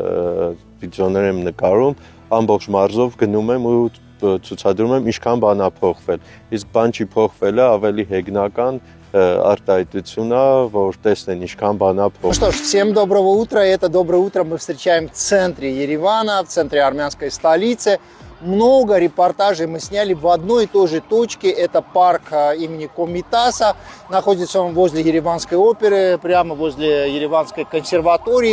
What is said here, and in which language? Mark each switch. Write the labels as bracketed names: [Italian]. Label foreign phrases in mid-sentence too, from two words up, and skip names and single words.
[Armenian] վիդեոներ եմ նկարում, ամբողջ մարզով գնում եմ ու ցուցադրում եմ ինչքան բան է փոխվել։ Իսկ բան չի փոխվելը ավելի հեգնական արտահայտություն է, որ տեսնեն ինչքան բան է փոխվել։ [Russian] Ну что ж, всем доброго утра. Это доброе утро мы встречаем в центре Еревана, в центре армянской столицы. Много репортажей мы сняли в одной и той же точке. Это парк имени Комитаса. Находится он возле Ереванской оперы, прямо возле Ереванской консерватории.